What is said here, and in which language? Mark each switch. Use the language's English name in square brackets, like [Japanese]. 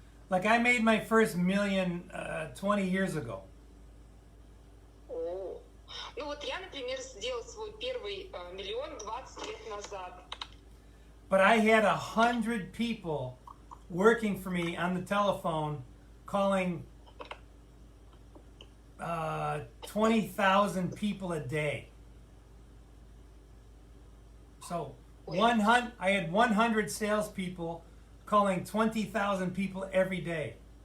[English] Like I made my first million 20 years ago. [Russian] О, ну вот я, например, сделал свой первый миллион 20 лет назад. [English] But I had 100 people working for me on the telephone, calling 20,000 people a day. So I had 100 salespeople calling 20,000 people every day.